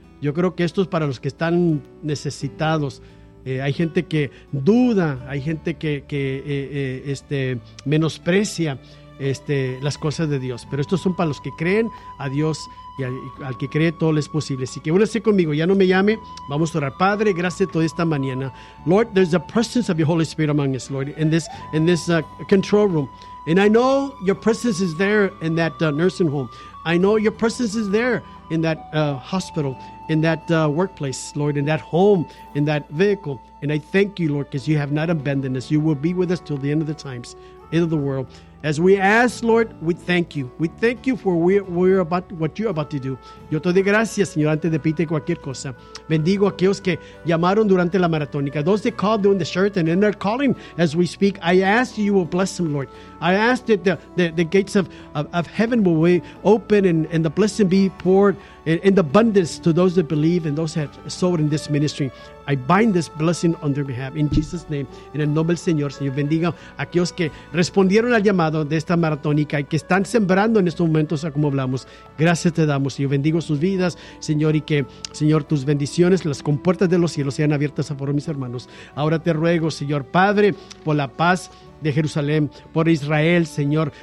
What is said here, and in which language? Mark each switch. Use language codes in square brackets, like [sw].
[es] Yo creo que esto es para los que están necesitados. Hay gente que duda, hay gente que menosprecia las cosas de Dios. Pero estos son para los que creen a Dios y al que cree todo le es posible. Así que únase conmigo, ya no me llame, vamos a orar. Padre, gracias toda esta mañana. [en] Lord, there's the presence of your Holy Spirit among us, Lord, in this control room. And I know your presence is there in that nursing home. I know your presence is there in that hospital, in that workplace, Lord, in that home, in that vehicle. And I thank you, Lord, because you have not abandoned us. You will be with us till the end of the times, end of the world. As we ask, Lord, we thank you. We thank you for what you're about to do. [es] Yo te doy gracias, Señor, antes de pedirte cualquier cosa. Bendigo a aquellos que llamaron durante la maratónica. [en] Those that called during the shirt and in their calling as we speak, I ask you will bless them, Lord. I ask that the gates of heaven will be open and the blessing be poured in abundance to those that believe and those that have sowed in this ministry. I bind this blessing on their behalf in Jesus' name, en el nombre del Señor. [es] Señor, bendiga a aquellos que respondieron al llamado de esta maratónica y que están sembrando en estos momentos, como hablamos. Gracias te damos, Señor. Bendigo sus vidas, Señor, y que, Señor, tus bendiciones, las compuertas de los cielos sean abiertas a por mis hermanos. Ahora te ruego, Señor Padre, por la paz de Jerusalén, por Israel, Señor.